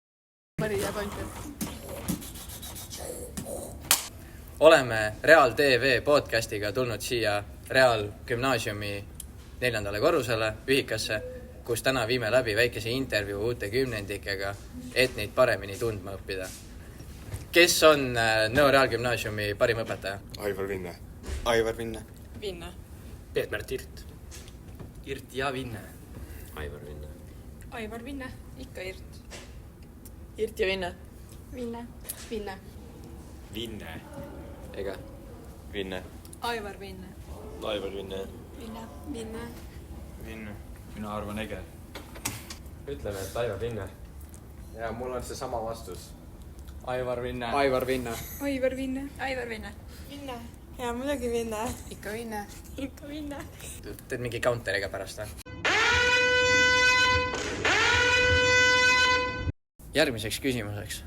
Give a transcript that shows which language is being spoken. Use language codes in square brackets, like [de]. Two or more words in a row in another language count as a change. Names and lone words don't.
[et] Oleme Real TV podcastiga tulnud siia Real Gümnaasiumi 4. korrusele, ühikasse, kus täna viime läbi väikese intervjuu uute kümnendikega, et neid paremini tundma õppida. Kes on Nõo Real Gümnaasiumi parim õpetaja? Aivar Vinne. Aivar Vinne. Vinne. Peetmärt Irt. Irt ja Vinne. Aivar Vinne. Aivar Vinne. Ikka Irt. Irt ja Vinne. Vinne. Vinne. Vinne. Ega? Vinne. Aivar Vinne. Aivar Vinne. Vinne. Vinne. Vinne. Mina arvan Ege. Ütleme, et Aivar Vinne. Ja mul on see sama vastus. Aivar Vinne. Aivar Vinne. Aivar Vinne. Aivar Vinne. Vinne. Ja muidugi Vinne. Ikka Vinne. Ikka Vinne. Teed mingi counteriga pärast, või? Järgmiseks küsimuseks.